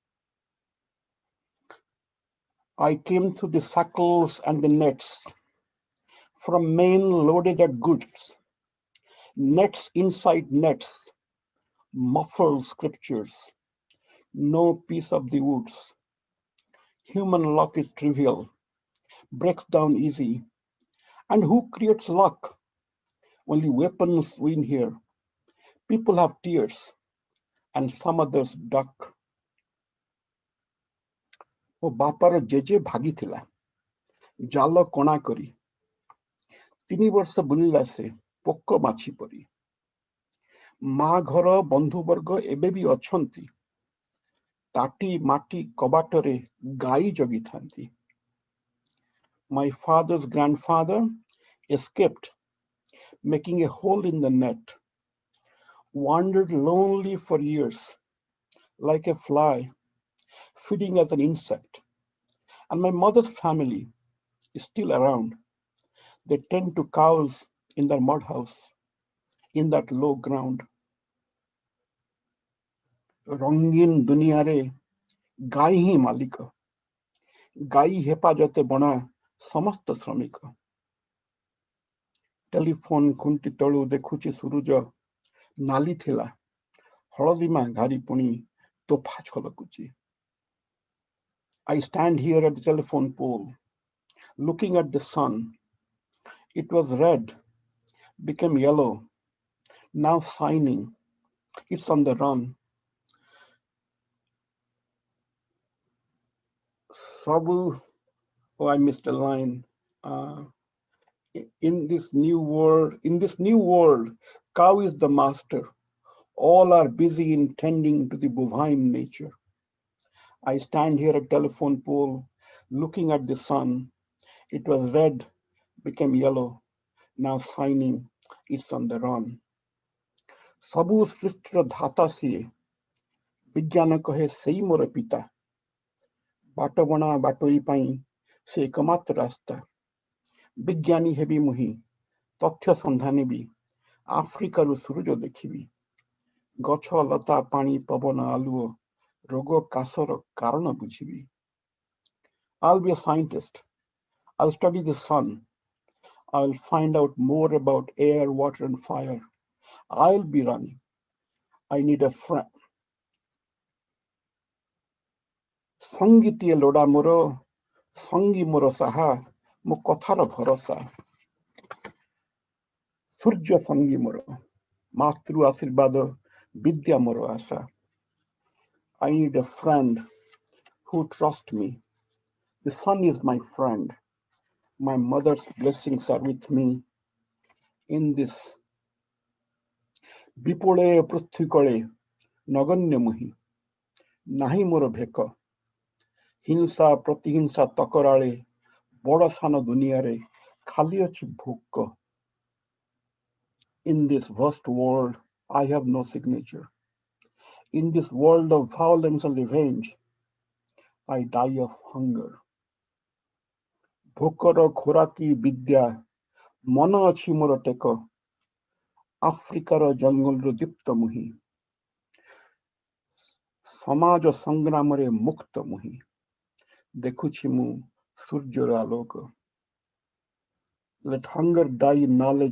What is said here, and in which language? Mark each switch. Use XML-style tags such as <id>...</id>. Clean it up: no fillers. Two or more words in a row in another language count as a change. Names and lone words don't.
<en>I came through the shackles and the nets, from men loaded at goods, nets inside nets, muffled scriptures, no peace of the woods. Human luck is trivial, breaks down easy. And who creates luck? Only weapons win here. People have tears, and some others duck.</en> <or>ମୋ ବାପାର ଜେଜେ ଭାଗିଥିଲା ଜାଲ କଣା କରି 3 ବର୍ଷ ବୁଲିଲା ସେ ପୋକ ମାଛି ପରି ମା ଘର ବନ୍ଧୁବର୍ଗ ଏବେ ବି ଅଛନ୍ତି ତାଟି ମାଟି କବାଟରେ ଗାଈ ଜଗିଥାନ୍ତି</or> <en>My father's grandfather escaped, making a hole in the net, wandered lonely for years, like a fly, feeding as an insect. And my mother's family is still around. They tend to cows in their mud house, in that low ground.</en> <or>ରଙ୍ଗିନ ଦୁନିଆରେ ଗାଈ ହିଁ ମାଲିକ ଗାଈ ହେପାଜତେ ବଣା ସମସ୍ତ ଶ୍ରମିକ ଟେଲିଫୋନ ଖୁଣ୍ଟି ତଳୁ ଦେଖୁଛି ସୂରୁଜ ନାଲି ଥିଲା ହଳଦିମା ଘାରି ପୁଣି ତୋଫା ଛଲକୁଛି</or> <en>I stand here at the telephone pole looking at the sun it was red became yellow now shining it's on the run Sabu oh I missed a line uh, in this new world cow is the master all are busy in tending to the bovine nature I stand here at telephone pole looking at the sun it was red became yellow now shining it's on the</en> <or>run ସବୁ ସୃଷ୍ଟିର ଧାତା ସିଏ ବିଜ୍ଞାନ କହେ ସେଇ ମୋର ପିତା ବାଟବଣା ବାଟୋଇ ପାଇଁ ସେ ଏକମାତ୍ର ରାସ୍ତା ବିଜ୍ଞାନୀ ହେବି ମୁହିଁ ତଥ୍ୟ ସନ୍ଧାନୀ ବି ଆଫ୍ରିକାରୁ ସୂରୁଜ ଦେଖିବି ଗଛ ଲତା ପାଣି ପବନ ଆଲୁଅ ରୋଗ କାଶର କାରଣ ବୁଝିବି</or> <en>I'll be a scientist I'll study the sun I'll find out more about air water and fire I'll be running I need a friend</en> <or>ସଙ୍ଗୀତିଏ ଲୋଡ଼ା ମୋର ସଙ୍ଗୀ ମୋର ସାହା ମୋ କଥାର ଭରସା ସୂର୍ଯ୍ୟ ସଙ୍ଗୀ ମୋର ମାତୃ ଆଶୀର୍ବାଦ ବିଦ୍ୟା ମୋର ଆଶା</or> <en>I need a friend who trusts me the sun is my friend my mother's blessings are with me in this</en> <or>ବିପୁଳେ ପୃଥ୍ୱୀ କଳେ ନଗଣ୍ୟ ମୁହିଁ ନାହିଁ ମୋର ଭେକ ହିଂସା ପ୍ରତିହିଂସା ତକରାଳେ ବଡ଼ ସାନ ଦୁନିଆରେ ଖାଲି ଅଛି ଭୋକ</or> <en>In this vast world, I have no signature. In this world of violence and revenge, I die of hunger.</en> <or>ଭୋକର ଖୋରାକି ବିଦ୍ୟା ମନ ଅଛି ମୋର ଟେକ ଆଫ୍ରିକାର ଜଙ୍ଗଲରୁ ଦୀପ୍ତ ମୁହିଁ ସମାଜ ସଂଗ୍ରାମରେ ମୁକ୍ତ ମୁହିଁ ଦେଖୁଛି ମୁଁ ସୂର୍ଯ୍ୟର ଆଲୋକ</or> <en>Let hunger die in knowledge.</en>